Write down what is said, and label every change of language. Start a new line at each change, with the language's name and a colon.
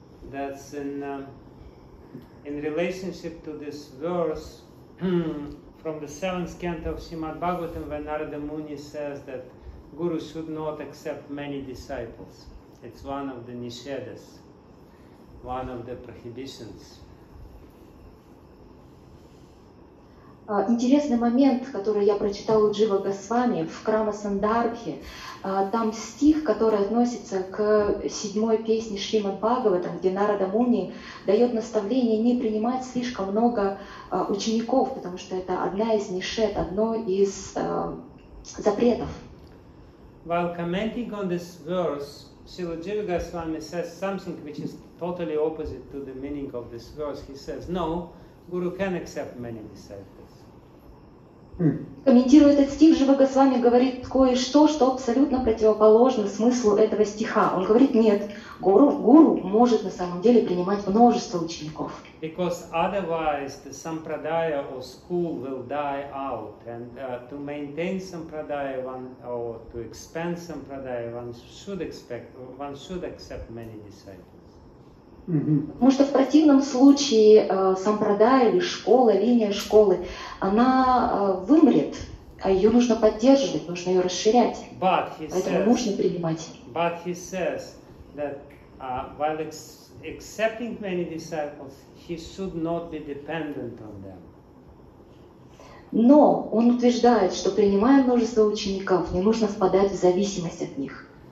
English: That's in relationship to this verse from the 7th canto of Srimad Bhagavatam, when Narada Muni says that Guru should not accept many disciples. It's one of the nishedas, one of the prohibitions.
Russian: Интересный момент, который я прочитала у Джива Госвами в Крама Сандарбхе. Там стих, который относится к 7-й песне Шримад Бхагаватам, где Нарада Муни дает наставление не принимать слишком много учеников, потому что это одна из нишет, одно из запретов.
English: While commenting on this verse, Srila Jiva Goswami says something which is totally opposite to the meaning of this verse. He says, no, Guru can accept many disciples.
Russian: Комментируя этот стих, Джива Госвами говорит кое-что, что абсолютно противоположно смыслу этого стиха. Он говорит, нет, гуру может на самом деле принимать множество учеников.
English: Because otherwise the sampradaya or school will die out, and to maintain sampradaya or to expand sampradaya one should accept many disciples.
Russian: Потому что в противном случае сампрадая или школа, линия школы, она вымрет, а ее нужно поддерживать, нужно ее расширять. Поэтому нужно принимать.
English: But he says that while accepting many disciples, he should not be dependent on them.
Russian: Но он утверждает, что принимая множество учеников, не нужно впадать в зависимость от них.